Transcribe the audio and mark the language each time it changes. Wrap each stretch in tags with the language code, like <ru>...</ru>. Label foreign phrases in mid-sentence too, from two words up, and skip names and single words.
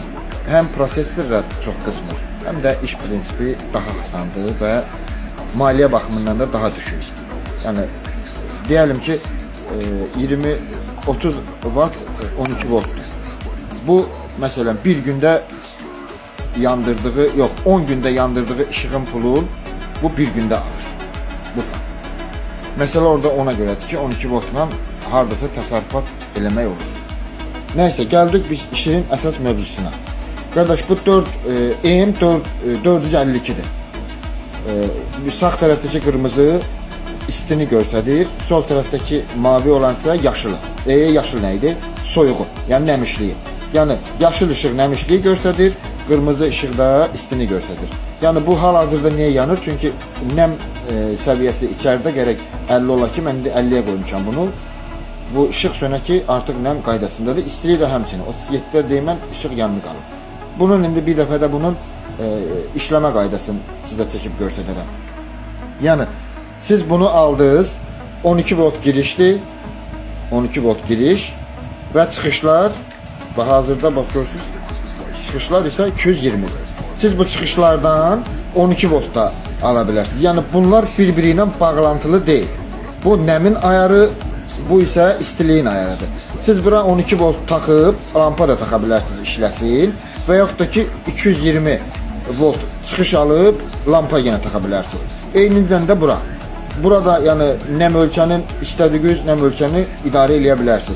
<az>Həm prosesorlar çox qızmır, həm də iş prinsipi daha asandır və maliyyə baxımından da daha düşük. Yəni deyəlim ki 20-30 watt 12 voltdur. Bu məsələn bir gündə yandırdığı,</az> <tr>yok 10 günde yandırdığı ışığın pulu bu bir günde alır. Bu fark. Mesela orada ona göredir ki 12 voltla</tr> <az>hardasa təsərrüfat eləmək olur.</az> <tr>Neyse geldik biz işin</tr> <az>əsas mövzusuna.</az> <tr>Kardeş bu 452'dir.</tr> <az>Sağ tərəfdəki qırmızı istini göstərir, sol tərəfdəki mavi olansa yaşılı. Yaşıl neydi? Soyuğu, yani nəmişliyi. Yani yaşıl ışıq nəmişliyi göstərir, kırmızı ışıqda istini göstərir.</az> <tr>Yani bu hal-hazırda niye yanır?</tr> <az>Çünkü nem səviyyəsi</az> <tr>içeride gerek</tr> <az>50 ola ki, mən indi 50'yə qoymuşam bunu. Bu ışıq sönə ki, artıq nem qaydasındadır. İstiliyi də həmçinin 37'də deymən ışıq yanlı qalır. Bunun indi bir dəfə də bunun işləmə qaydasını sizə çəkib göstərərəm. Yani siz bunu aldınız, 12 volt girişli, 12 volt giriş və çıxışlar, hazırda bax görürsünüz, çıxışlar ise 220'dir.</az> <tr>Siz bu çıxışlardan 12 voltda alabilirsiniz. Yani bunlar birbiriyle bağlantılı değil.</tr> <az>Bu nəmin ayarı, bu ise istiliyin ayarıdır. Siz bura</az> <tr>12 volt takıp lampa da takabilirsiniz</tr> <az>işləsin və yaxud da ki</az> <tr>220 volt çıxış alıp lampa yine takabilirsiniz.</tr> <az>Eynindən də bura. Burada yani nem ölçənin istədiyiniz nem ölçəni idarə edə bilərsiniz.</az>